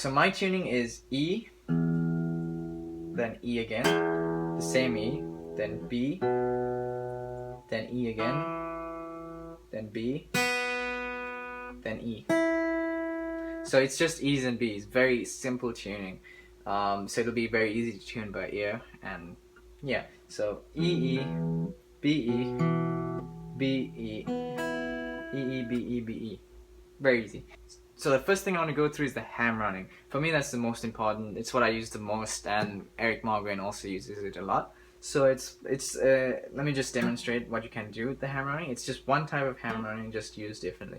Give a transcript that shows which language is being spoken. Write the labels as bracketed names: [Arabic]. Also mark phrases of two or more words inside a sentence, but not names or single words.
[English] So my tuning is E, then E again, the same E, then B, then E again, then B, then E. So it's just E's and B's, very simple tuning. So it'll be very easy to tune by ear, and yeah, so E, E, B, E, B, E, E, E, B, E, B, E. Very easy. So the first thing I want to go through is the ham running. For me, that's the most important. It's what I use the most, and Erik Morgrain also uses it a lot. So let me just demonstrate what you can do with the ham running. It's just one type of ham running, just used differently.